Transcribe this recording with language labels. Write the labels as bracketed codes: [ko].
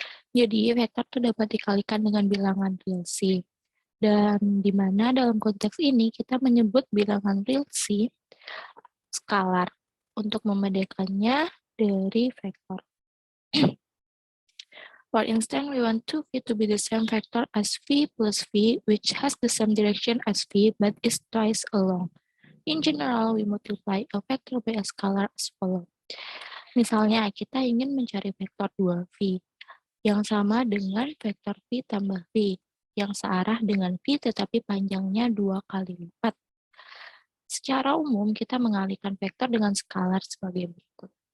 [id] Jadi, vektor itu dapat dikalikan dengan bilangan real C. Dan di mana dalam konteks ini kita menyebut bilangan real C skalar untuk membedakannya dari vektor. [en] For instance, we want 2v to be the same vector as v plus v, which has the same direction as v, but is twice along. In general, we multiply a vector by a scalar as follows. [id] Misalnya, kita ingin mencari vektor 2v, yang sama dengan vektor v tambah v, yang searah dengan v tetapi panjangnya 2 kali lipat. Secara umum, kita mengalihkan vektor dengan skalar sebagai berikut.